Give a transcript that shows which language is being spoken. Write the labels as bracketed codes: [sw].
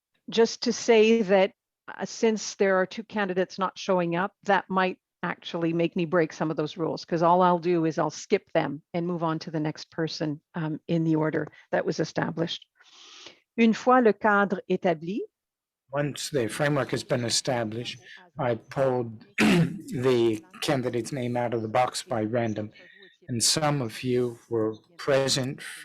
[en] Just to say that since there are 2 candidates not showing up, that might actually make me break some of those rules, because all I'll do is I'll skip them and move on to the next person in the order that was established. [fr] Une fois le cadre établi. [en] Once the framework has been established, I pulled the candidate's name out of the box by random, and some of you were present.